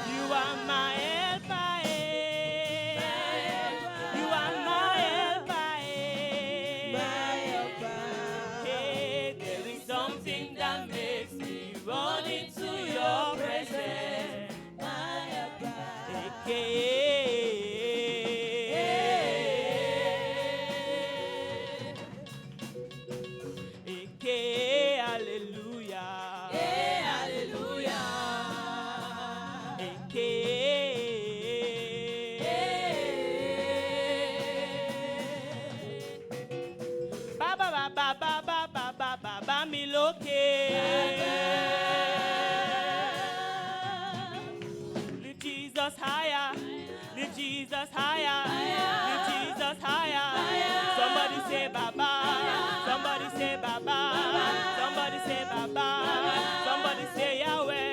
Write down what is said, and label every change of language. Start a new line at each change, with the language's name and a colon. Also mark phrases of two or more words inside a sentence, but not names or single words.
English: You are my helper. Eh. You are my helper. Eh. My helper. Hey, there is something that makes me run into your presence. My helper. Hallelujah. Hey, hallelujah.
Yoruba: Ba ba ba ba ba ba ba ba ba ba mi lókè.
English: Lift Jesus higher. Lift Jesus higher. Lift Jesus higher. Somebody say Baba. Somebody say Baba. Somebody say Baba. Somebody say Yahweh.